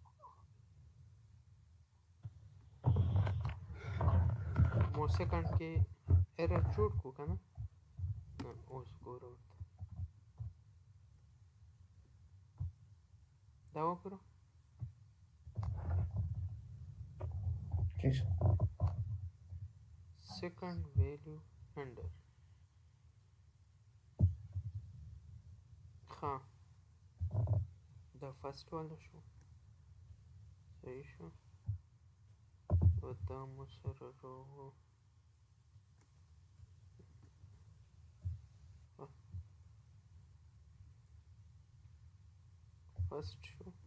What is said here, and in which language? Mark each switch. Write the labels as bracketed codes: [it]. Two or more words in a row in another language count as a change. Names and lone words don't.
[ps] مو سیکنډ کې ایرر جوړ کړو که نه اوس ګوره ورته دا وګوره [en] second value handle [ps] ها دا فرست والا شو صحیح شو و دا مو سره راغو فرست شو